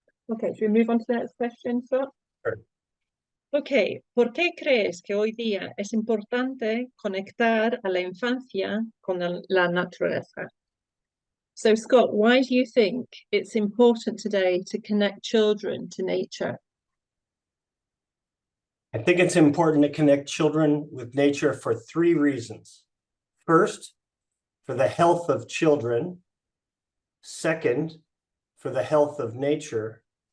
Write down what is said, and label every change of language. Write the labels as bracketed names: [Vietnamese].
[English] Okay, should we move on to the next question, Scott? Sure. [Spanish] Okay, ¿por qué crees que hoy día es importante conectar a la infancia con la naturaleza? [English] So, Scott, why do you think it's important today to connect children to nature? I think it's important to connect children with nature for 3 reasons. First, for the health of children. Second, for the health of nature.